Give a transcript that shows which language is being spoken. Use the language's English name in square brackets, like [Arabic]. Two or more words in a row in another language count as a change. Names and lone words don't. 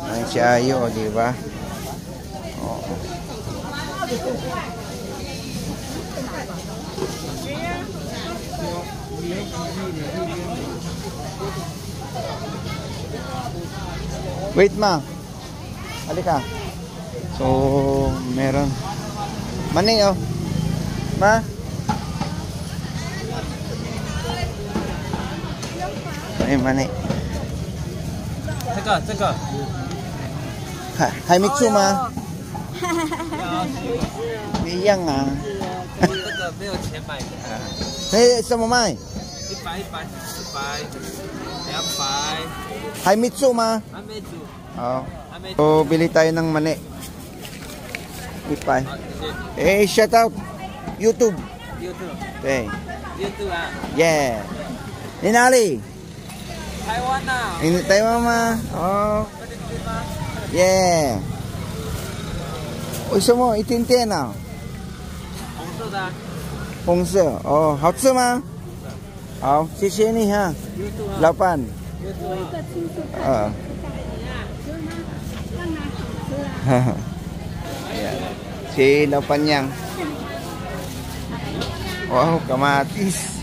[Filipino] Ang siyayo, o diba? O. Wait ma. Halika. So, meron. Mani oh. Ma? Ay, mani. [Chinese] 这个还没出吗？一样啊。这个没有钱买的。哎，什么卖？ 100 200 还没出吗？还没煮。 [Filipino] Oo. So, bili tayo ng mani. Ipay. [English] Eh, shout out. YouTube. Okay. [Chinese] YouTube 啊 Yeah. 你哪里？台湾呐。台湾吗？哦。Yeah. 为什么一点点啊？红色的啊。红色。哦，好吃吗？好，谢谢你哈，老板。Ayan. [Filipino] Si Lapanyang. Wow, kamatis.